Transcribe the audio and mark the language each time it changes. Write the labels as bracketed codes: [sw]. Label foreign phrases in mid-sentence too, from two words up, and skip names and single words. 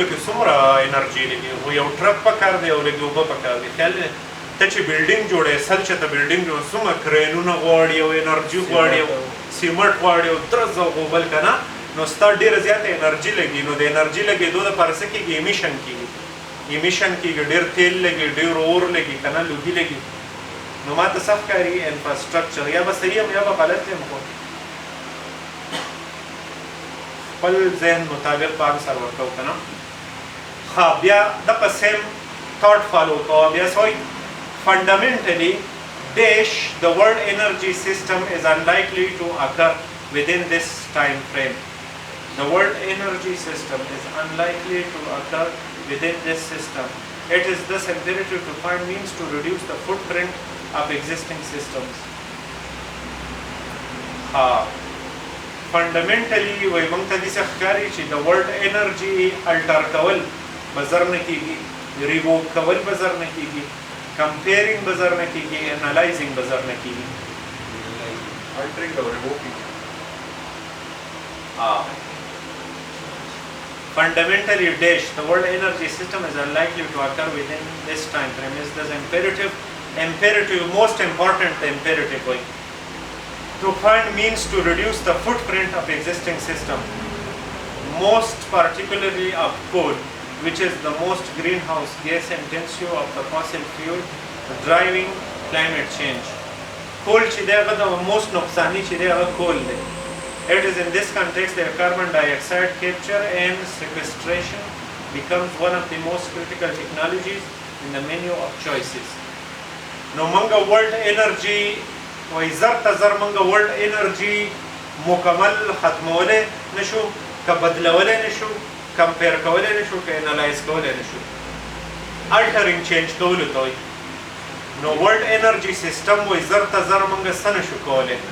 [ps] کې څومره انرژي لګي خو یو ټرک پکار دی او لږ اوبه پکار دی خیال دی ته چې بلډینګ جوړوې سل چې ته بلډینګ جوړ څومره کرینونه غواړي او انرژي غواړي او سیمنټ غواړي او درز او غوبل که نه نو ستا ډېره زیاته انرژي لګي نو د انرژي لګېدو دپاره څه کېږي ایمیشن کېږي ډېر تیل لګي ډېر اور لګي که نه لوګي لګي نو ما ته څه ښکاري انفراسټرکچر یا به صحیح یم یا به غلط یم خو خپل ذهن مطابق به انسر ورکوو که نه ښه بیا دغه سیم [en] thought follow [ps] کوه بیا څه وایي [en] fundamentally dash the world energy system is unlikely to occur within this time frame the world energy system is unlikely to occur within this system it is thus imperative to find means to reduce the footprint of existing systems [ps] fundamentally وایي موږ ته داسې ښکاري چې د [en] world energy [ps] الټر کول به زر نه کېږي ریووک کول به زر نه کېږي کمپیرینګ به زر نه کېږي انالایزینګ به زر نه کېږي [en] fundamentally dash the world energy system is unlikely to occur within this time frame is this imperative most important imperative way to find means to reduce the footprint of existing system most particularly of coal which is the most greenhouse gas intensive of the fossil fuel driving climate change coal [ps] چې دی هغه د [en] most [ps] نقصاني چې دی هغه coal دی [en] it is in this context that carbon dioxide capture and sequestration becomes one of the most critical technologies in the menu of choices [ps] نو منګه [en] world energy [ps] وایي زر ته زر منګه [en] world energy [ps] مکمل ختمولی نشو که بدلولی نشو کمپیر کولی نشو که انالایز کولی نشو [en] altering change [ps] کولو ته وایي نو [en] world energy system [ps] وایي زر ته زر منګه څه نشو کولی